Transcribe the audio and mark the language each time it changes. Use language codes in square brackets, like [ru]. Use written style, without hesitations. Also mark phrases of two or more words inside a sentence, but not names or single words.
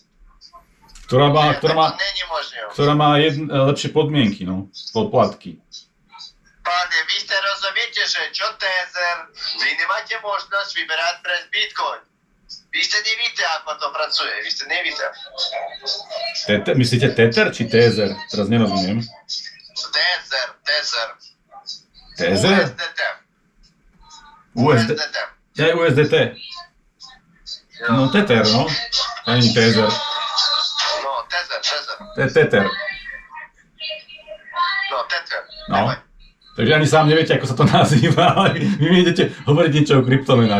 [sk] Ktorá má lepšie podmienky, no, poplatky. Pane, vy ste rozumiete, že čo Tether, vy nemáte možnosť vyberať pre Bitcoin. Vy ste nevíte, ako to pracuje, vy ste nevíte. Myslíte Tether či Tether? Teraz nerozumiem. Tether. Tether? USDT. Ja je USDT. No Tether, no. Ani Tether. No, Tether. Tether. No, Tether. No. Takže ani sám neviete, ako sa to nazýva, ale vy mi idete hovoriť niečo o kryptomenách.